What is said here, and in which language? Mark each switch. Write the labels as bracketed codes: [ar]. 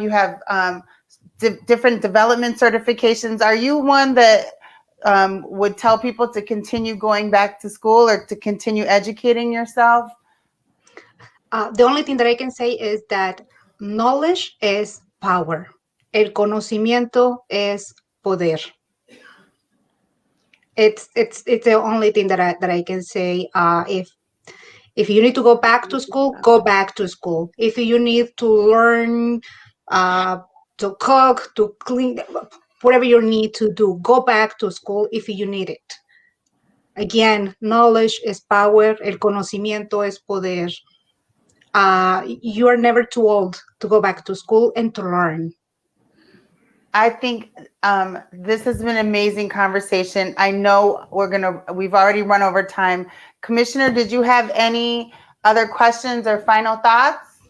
[en] You have different development certifications. Are you one that would tell people to continue going back to school or to continue educating yourself? The only thing that I can say is that knowledge is power. [es] El conocimiento es poder. [en] It's the only thing that I can say. If you need to go back to school, go back to school. If you need to learn to cook, to clean, whatever you need to do, go back to school if you need it. Again, knowledge is power. [es] El conocimiento es poder. [en] You are never too old to go back to school and to learn. I think this has been an amazing conversation. I know we've already run over time. Commissioner, did you have any other questions or final thoughts?